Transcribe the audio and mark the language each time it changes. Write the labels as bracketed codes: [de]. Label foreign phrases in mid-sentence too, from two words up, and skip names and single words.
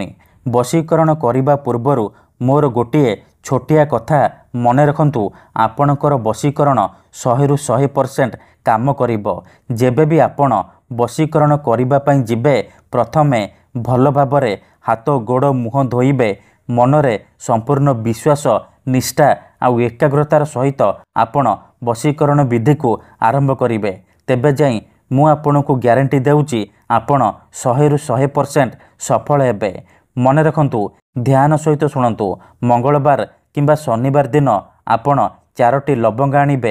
[or] ବଶୀକରଣ କରିବା ପୂର୍ବରୁ ମୋର ଗୋଟିଏ ଛୋଟିଆ କଥା ମନେ ରଖନ୍ତୁ ଆପଣକର ବଶୀକରଣ 100 ରୁ 100% କାମ କରିବ। ଯେବେ ବି ଆପଣ ବଶୀକରଣ କରିବା ପାଇଁ ଯିବେ ପ୍ରଥମେ ଭଲ ଭାବରେ ହାତ ଗୋଡ଼ ମୁହଁ ଧୋଇବେ ମନରେ ସମ୍ପୂର୍ଣ୍ଣ ବିଶ୍ୱାସ ନିଷ୍ଠା ଆଉ ଏକାଗ୍ରତାର ସହିତ ଆପଣ ବଶୀକରଣ ବିଧିକୁ ଆରମ୍ଭ କରିବେ ତେବେ ଯାଇ ମୁଁ ଆପଣଙ୍କୁ ଗ୍ୟାରେଣ୍ଟି ଦେଉଛି ଆପଣ 100ରୁ 100% ସଫଳ ହେବେ। ମନେ ରଖନ୍ତୁ, ଧ୍ୟାନ ସହିତ ଶୁଣନ୍ତୁ। ମଙ୍ଗଳବାର କିମ୍ବା ଶନିବାର ଦିନ ଆପଣ 4ଟି ଲବଙ୍ଗ ଆଣିବେ।